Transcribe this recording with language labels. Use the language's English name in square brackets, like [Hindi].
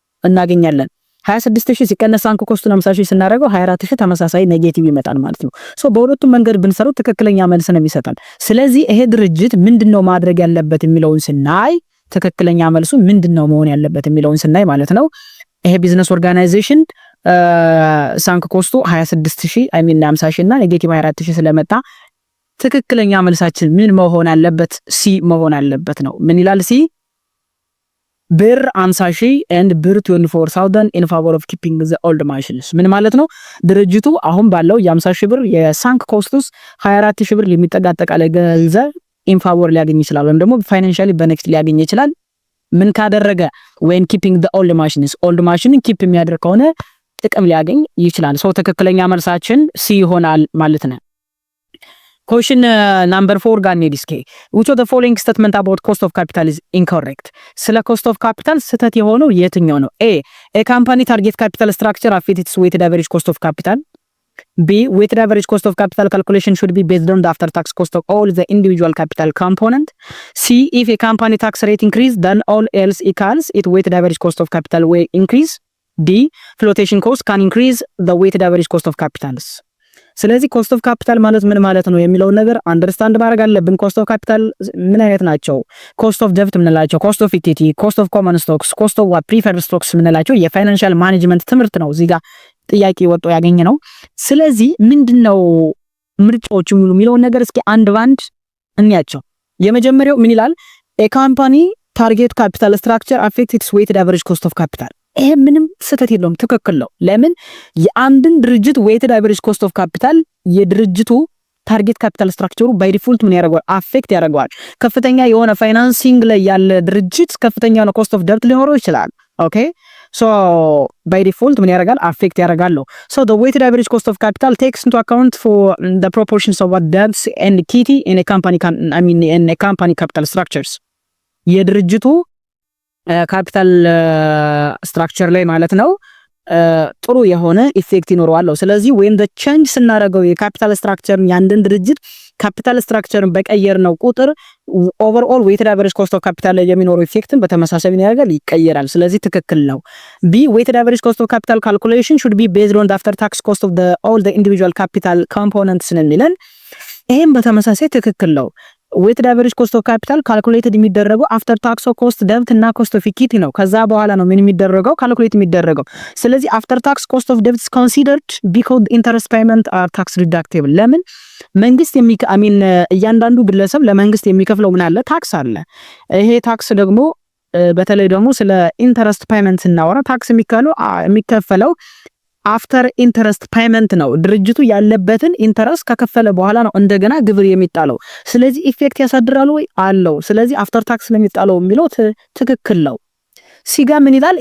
[Amharic] እናገኛለን። 26,000 ሲቀነስ ሳንክ ኮስቱን 50,000 ስናደርገው 24,000 ተመሳሳይ ኔጌቲቭ ይመጣል ማለት ነው። በሁለቱም መንገድ ብንሰራው ትክክለኛ መልስ ነው የሚሰጣል። ስለዚህ ይሄ ድርጅት ምንድነው ማድረግ ያለበት የሚለውን ስናይ ትክክለኛ መልሱ ምንድነው መሆን ያለበት የሚለውን ስናይ ማለት ነው ይሄ ቢዝነስ ኦርጋናይዜሽን ሳንክ ኮስቱ 26,000 አይ ሚን 50,000 እና ኔጌቲቭ 24,000 ስለመጣ ትክክለኛ መልሳችን ምን መሆን አለበት? ሲ መሆን አለበት ነው። ምን ይላል ሲ? [English] ብር 50,000 and ብር 24,000 in favor of keeping the old machines። [Amharic] ምን ማለት ነው? ድርጅቱ አሁን ባለው የ50,000 ብር የሳንክ ኮስቱስ 24,000 ብር የሚጠጋ አጠቃላይ ገንዘብ in favor ሊያገኝ ይችላል፣ ወይም ደግሞ ፋይናንሻሊ ቤኔፊት ሊያገኝ ይችላል። ምን ካደረገ? [English] when keeping the old machines [Amharic] old machine ኪፕ የሚያደርግ ከሆነ ጥቅም ሊያገኝ ይችላል። ትክክለኛ መልሳችን ሲ ይሆናል ማለት ነው። [English] Question number 4 [Amharic] ጋር እንሂድ እስኪ። [English] which of the following statement about cost of capital is incorrect? [Amharic] ስለ cost of capital ስህተት የሆነው የትኛው ነው? [English] A company target capital structure affect its weighted average cost of capital. B, weighted average cost of capital calculation should be based on the after tax cost of all the individual capital component. C, if a company tax rate increase then all else equals it weighted average cost of capital will increase. D, flotation cost can increase the weighted average cost of capitals. [Amharic] ስለዚህ ኮስት ኦፍ ካፒታል ማለት ምን ማለት ነው የሚለውን ነገር አንደርስታንድ ማድረግ አለብን። ኮስት ኦፍ ካፒታል ምን አይነት ናቸው? ኮስት ኦፍ ደብት ምንላቸው፣ ኮስት ኦፍ ኢኩዊቲ፣ ኮስት ኦፍ ኮመን ስቶክስ፣ ኮስት ኦፍ ፕሪፈርድ ስቶክስ ምንላቸው የፋይናንሻል ማኔጅመንት ትምህርት ነው። እዚህ ጋር ጥያቄ ወጥቶ ያገኘ ነው። ስለዚህ ምንድነው ምርጫዎች የሚለውን ነገር እስኪ አንድ ባንድ እንያቸው። የመጀመሪያው ምን ይላል? ኤ ካምፓኒ ታርጌት ካፒታል ስትራክቸር አፌክት ኢትስ ዌይትድ አቨሬጅ ኮስት ኦፍ ካፒታል። ይሄ ምንም ስህተት የለውም፣ ትክክል ነው። ለምን የአንድን ድርጅት ዌይትድ አቨሬጅ ኮስት ኦፍ ካፒታል የድርጅቱ ታርጌት ካፒታል ስትራክቸሩ ባይ ዲፎልት ምን ያደርገዋል? አፌክት ያደርገዋል። ከፍተኛ የሆነ ፋይናንሲንግ ላይ ያለ ድርጅት ከፍተኛ የሆነ ኮስት ኦፍ ደብት ሊኖረው ይችላል። ኦኬ ሶ ባይ ዲፎልት ምን ያደርጋል? አፌክት ያደርጋል። ሶ [English] the weighted average cost of capital takes into account for the proportions of debts and equity in a company in a company capital structures የድርጅቱ [Amharic] ካፒታል ስትራክቸር ላይ ማለት ነው ጥሩ የሆነ ኢፌክት ይኖረዋል። ስለዚህ [English] when the change [Amharic] ስናደርገው የካፒታል ስትራክቸርን ያንድን ድርጅት ካፒታል ስትራክቸርን በቀየር ነው ቁጥር [English] ኦቨርኦል weighted average cost of capital [Amharic] ላይ የሚኖረው ኢፌክትን በተመሳሳይ ነገር ይቀየራል። ስለዚህ ትክክል ነው። [English] B, weighted average cost of capital calculation should be based on the after tax cost of all the individual capital components [Amharic] እንላለን። ይሄም በተመሳሳይ ትክክል ነው። [English] weighted average cost of capital calculated የሚደረገው after tax of cost debt እና cost of equity ነው። [Amharic] ከዛ በኋላ ነው ምን የሚደረገው? calculate የሚደረገው። ስለዚህ [English] after tax cost of debt is considered because interest payment are tax deductible። [Amharic] ለምን መንግስት እያንዳንዱ ግለሰብ ለመንግስት የሚከፍለው ምን አለ? ታክስ አለ። ይሄ ታክስ ደግሞ በተለይ ደግሞ ስለ ኢንተረስት ፔመንት ስናወራ ታክስ የሚከፈለው አፍተር ኢንተረስት ፔመንት ነው። ድርጅቱ ያለበትን ኢንተረስት ከከፈለ በኋላ ነው እንደገና ግብር የሚጣለው። ስለዚህ ኢፌክት ያሳድራል ወይ? አለው። ስለዚህ አፍተር ታክስ ለሚጣለው የሚለው ትክክል ነው። ሲጋ ምን ይላል?